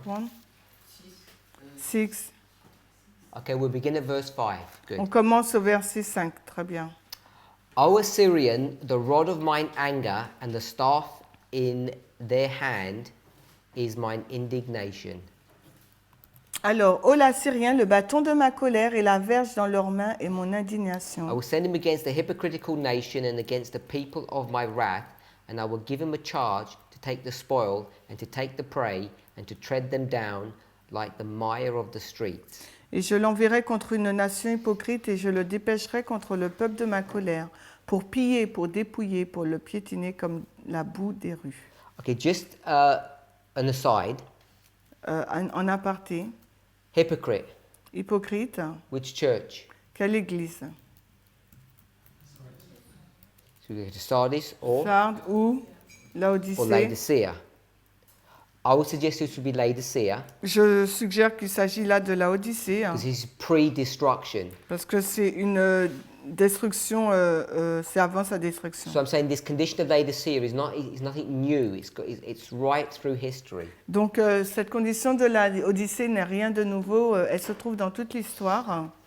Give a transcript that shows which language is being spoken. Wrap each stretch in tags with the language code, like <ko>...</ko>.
<en>1. 6. Okay, we'll begin at verse 5. Good.</en> <fr>On commence au verset 5. Très bien.</fr> <en>O Assyrian, the rod of mine anger and the staff in their hand is mine indignation.</en> <fr>Alors, ô l'Assyrien, le bâton de ma colère et la verge dans leurs mains est mon</fr> <en>I</en> <fr>indignation.</fr> <en>will send him against the hypocritical nation and against the people of my wrath, and I will give him a charge to take the spoil and to take the prey and to tread them down like the mire of the streets.</en> <fr>Et je l'enverrai contre une nation hypocrite et je le dépêcherai contre le peuple de ma colère, pour piller, pour dépouiller, pour le piétiner comme la boue des rues.</fr> <en>Okay, just an aside.</en> <fr>En aparté,</fr> <en>Hypocrite.</en> <fr>hypocrite,</fr> <en>Which church?</en> <fr>Quelle église?</fr> <en>So we go to Sardis or</en> <fr>Sardes ou Laodicée?</fr> <en>Laodicea. I would suggest this would be Laodicea</en> <fr>Je suggère qu'il s'agit là de Laodicée,</fr> <en>because it's pre-destruction.</en> <fr>parce que c'est une destruction, c'est avant sa destruction.</fr> <en>So I'm saying this condition of Laodicea is nothing new. It's right through history.</en> <fr>Donc cette condition de la Odyssée n'est rien de nouveau, elle se trouve dans toute l'histoire.</fr>